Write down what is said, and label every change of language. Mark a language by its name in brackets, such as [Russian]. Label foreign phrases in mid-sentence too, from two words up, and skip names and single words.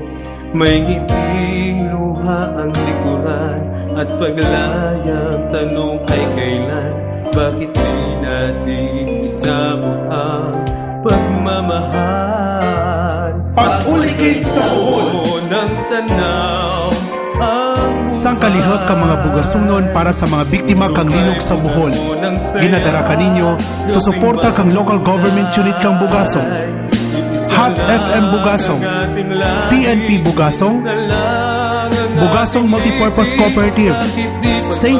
[Filipino] May ngiting luha ang likuran at paglayang tanong ay kailan. Bakit di natin isabot ang pagmamahal? [Kinaray-a] Pag-ulikid sa Bohol ng tanaw ang sangkalihot ka mga bugasungnon para sa mga biktima kang linog sa Bohol. Ginadara ka ninyo sa suporta kang [English] local government unit [Kinaray-a] kang Bugasong, Hot FM Bugasong, PNP Bugasong, Bugasong Multipurpose Cooperative, St.